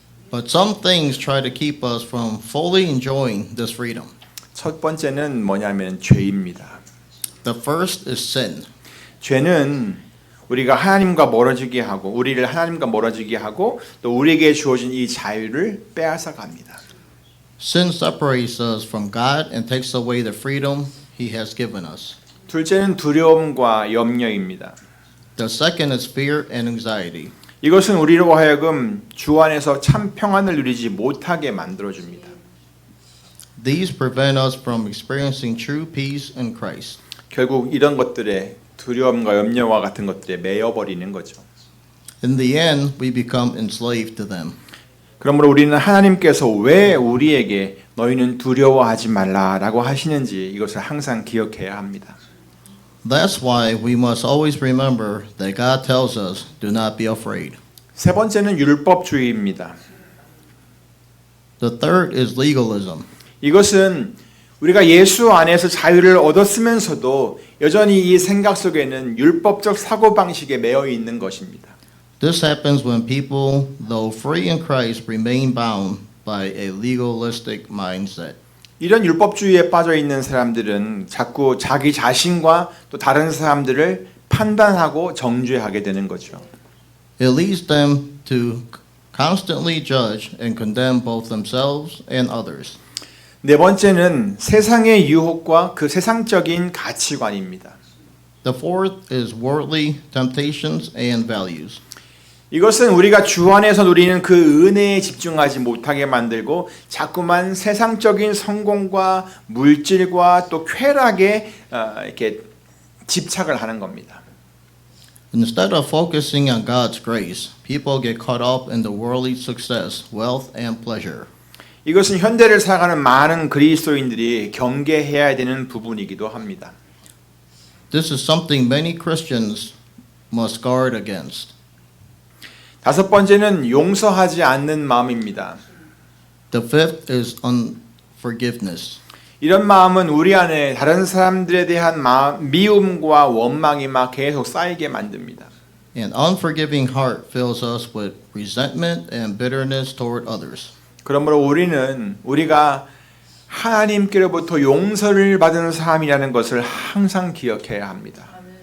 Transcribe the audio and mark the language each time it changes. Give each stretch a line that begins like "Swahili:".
English: But some things try to keep us from fully enjoying this freedom.
Korean: 첫 번째는 뭐냐면 죄입니다.
English: The first is sin.
Korean: 죄는 우리가 하나님과 멀어지게 하고 우리를 하나님과 멀어지게 하고 또 우리에게 주어진 이 자유를 빼앗아 갑니다.
English: Sin separates us from God and takes away the freedom He has given us.
Korean: 둘째는 두려움과 염려입니다.
English: The second is fear and anxiety.
Korean: 이것은 우리로 하여금 주 안에서 참 평안을 누리지 못하게 만들어 줍니다.
English: These prevent us from experiencing true peace in Christ.
Korean: 결국 이런 것들에 두려움과 염려와 같은 것들에 매여 버리는 거죠.
English: In the end, we become enslaved to them.
Korean: 그러므로 우리는 하나님께서 왜 우리에게 너희는 두려워하지 말라라고 하시는지 이것을 항상 기억해야 합니다.
English: That's why we must always remember that God tells us, do not be afraid.
Korean: 세 번째는 율법주의입니다.
English: The third is legalism.
Korean: 이것은 우리가 예수 안에서 자유를 얻었으면서도 여전히 이 생각 속에는 율법적 사고방식에 매여 있는 것입니다.
English: This happens when people, though free in Christ, remain bound by a legalistic mindset.
Korean: 이런 율법주의에 빠져 있는 사람들은 자꾸 자기 자신과 또 다른 사람들을 판단하고 정죄하게 되는 거죠.
English: It leads them to constantly judge and condemn both themselves and others.
Korean: 네 번째는 세상의 유혹과 그 세상적인 가치관입니다.
English: The fourth is worldly temptations and values.
Korean: 이것은 우리가 주 안에서 누리는 그 은혜에 집중하지 못하게 만들고 자꾸만 세상적인 성공과 물질과 또 쾌락에 이렇게 집착을 하는 겁니다.
English: Instead of focusing on God's grace, people get caught up in the worldly success, wealth, and pleasure.
Korean: 이것은 현대를 살아가는 많은 그리스도인들이 경계해야 되는 부분이기도 합니다.
English: This is something many Christians must guard against.
Korean: 다섯 번째는 용서하지 않는 마음입니다.
English: The fifth is unforgiveness.
Korean: 이런 마음은 우리 안에 다른 사람들에 대한 미움과 원망이 막 계속 쌓이게 만듭니다.
English: An unforgiving heart fills us with resentment and bitterness toward others.
Korean: 그러므로 우리가 하나님께로부터 용서를 받은 사람이라는 것을 항상 기억해야 합니다.